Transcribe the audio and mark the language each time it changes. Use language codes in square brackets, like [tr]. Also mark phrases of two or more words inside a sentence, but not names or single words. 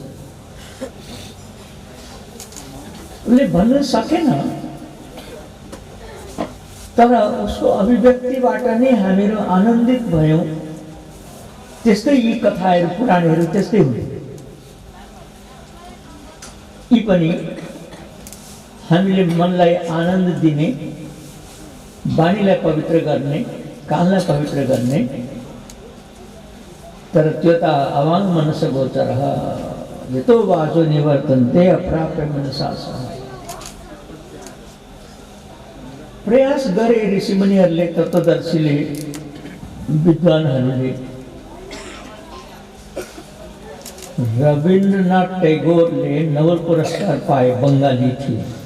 [ne] उसले भन्न सकेन, तर उसको अभिव्यक्तिबाट नै हामीहरू आनन्दित भयौँ त्यस्तै यी कथाहरू पुराणहरू त्यस्तै हुन्। यी पनि हामीले मनलाई आनन्द दिने, वाणीलाई पवित्र गर्ने, कानलाई पवित्र गर्ने, तर त्यो त [sa] अवाङ मनस गोचरः यतो वाचो निवर्तन्ते अप्राप्य मनसा सह। [ne] प्रयास गरे ऋषिमुनिहरूले, तत्त्वदर्शीले, विद्वानहरूले। रविन्द्रनाथ टैगोरले नोबेल पुरस्कार पाए, बंगाली थिए।